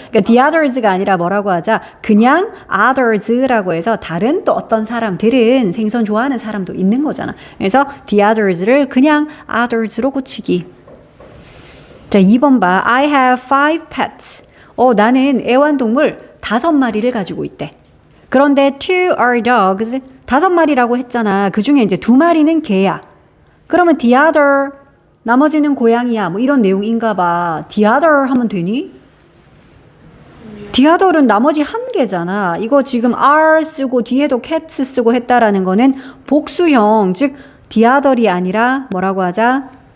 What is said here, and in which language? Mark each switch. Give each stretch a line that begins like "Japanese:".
Korean: 그러니까 the others가 아니라 뭐라고 하자? 그냥 others라고 해서 다른 또 어떤 사람들은 생선 좋아하는 사람도 있는 거잖아. 그래서 the others를 그냥 others로 고치기. 자, 2번 봐.
English: I have 5 pets.
Korean: 나는 애완동물 5마리를 가지고 있대. 그런데
English: 2 are dogs.
Korean: 5마리라고 했잖아. 그 중에 이제 2마리는 개야. 그러면 the other, 나머지는 고양이야. 뭐 이런 내용인가 봐. the other 하면 되니? the other는 나머지 한 개잖아. 이거 지금 are 쓰고 뒤에도 cats 쓰고 했다라는 거는 복수형, 즉 the other이 아니라 뭐라고 하자?